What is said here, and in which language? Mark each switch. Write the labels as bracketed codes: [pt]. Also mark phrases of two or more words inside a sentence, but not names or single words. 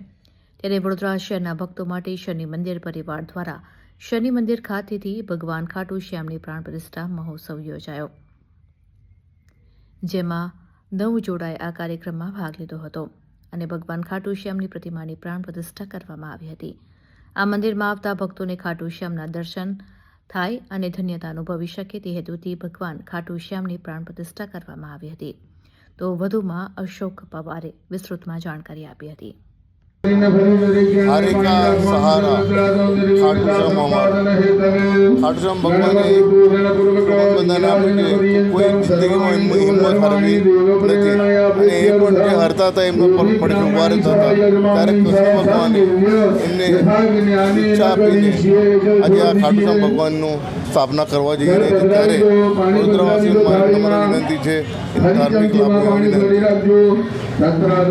[gu] ત્યારે વડોદરા શહેરના ભક્તો માટે શનિ મંદિર પરિવાર દ્વારા શનિ મંદિર ખાતેથી ભગવાન ખાટુ શ્યામની પ્રાણ પ્રતિષ્ઠા મહોત્સવ યોજાયો, જેમાં 9 જોડાએ આ કાર્યક્રમમાં ભાગ લીધો હતો અને ભગવાન ખાટુ શ્યામની પ્રતિમાની પ્રાણ પ્રતિષ્ઠા કરવામાં આવી હતી। આ મંદિરમાં આવતા ભક્તોને ખાટુ શ્યામના દર્શન થાય અને ધન્યતા અનુભવી શકે તે હેતુથી ભગવાન ખાટુ શ્યામની પ્રાણ પ્રતિષ્ઠા કરવામાં આવી હતી। તો વધુમાં અશોક પવારે વિસ્તૃતમાં જાણકારી આપી હતી। [hi] हरे का सहारा खाटू श्याम हमारा खाटू श्याम भगवान [gu] બધાને આપણે કોઈ જિંદગીમાં હિંમત હારવી નથી અને એ પણ જે હરતા હતા એમનો પડખે ઉભા રહેતા હતા ત્યારે કૃષ્ણ ભગવાને એમને ઈચ્છા આપીને આજે આ ખાટુ શ્યામ ભગવાનનું સ્થાપના કરવા જઈ રહી છે। ત્યારે વડોદરાવાસીઓને મારી વિનંતી છે, ધાર્મિક લાભ વિનંતી।